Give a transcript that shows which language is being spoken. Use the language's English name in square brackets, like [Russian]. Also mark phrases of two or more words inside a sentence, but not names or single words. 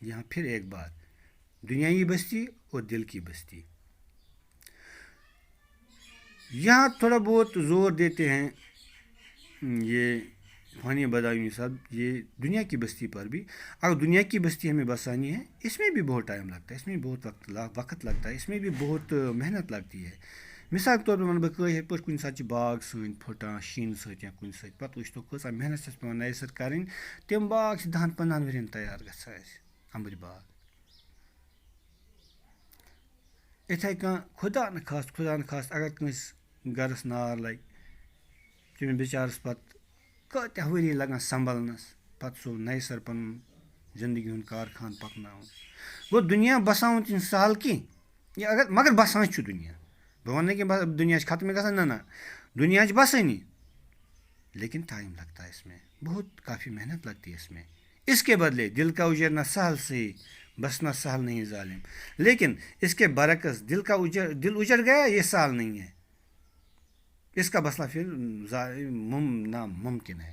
[Urdu] یہاں پھر ایک بات، دنیائی بستی اور دل کی بستی، یہاں تھوڑا بہت زور دیتے ہیں یہ فانی بدایونی صاحب یہ دنیا کی بستی پر بھی اگر دنیا کی بستی ہمیں بسانی ہے اس میں بھی بہت ٹائم لگتا ہے، اس میں بھی بہت وقت لگتا ہے، اس میں بھی بہت محنت لگتی ہے. مثال کے طور پہ [Kashmiri] ون بہٕ یِتھ پٲٹھۍ کُنہِ ساتہٕ چھِ باغ سٲنۍ پھٕٹان شیٖنہٕ سۭتۍ یا کُنہِ سۭتۍ پَتہٕ وٕچھتو کۭژاہ محنت چھِ پٮ۪وان نَیہِ سَر کَرٕنۍ. تِم باغ چھِ 10-15 ؤرۍیَن تیار گژھان اَسہِ اَمبٕرۍ باغ. یِتھَے کٔنۍ خۄدا نخواستہٕ اگر کٲنٛسہِ گَرَس نار لَگہِ تٔمِس بِچارَس پَتہٕ کۭتیاہ ؤری لَگان سنٛبھلنَس پَتہٕ سُہ نَیہِ سَر پَنُن زندگی ہُنٛد کارخان پَکناوُن. گوٚو دُنیا بَساوُن چھِنہٕ سہل کینٛہہ یہِ مگر بَسان چھُ دُنیا. بہٕ وَنہٕ نہٕ کہِ دُنیا چھِ ختمٕے گژھان، نہ دُنیا چھِ بَسٲنی [Urdu] لیکن ٹائم لگتا ہے اس میں، بہت کافی محنت لگتی ہے اس میں. اس کے بدلے دل کا اجرنا سہل سے بسنا سہل نہیں ظالم. لیکن اس کے برعکس دل اجڑ گیا یہ سہل نہیں ہے، اس کا بسنا پھر ناممکن ہے.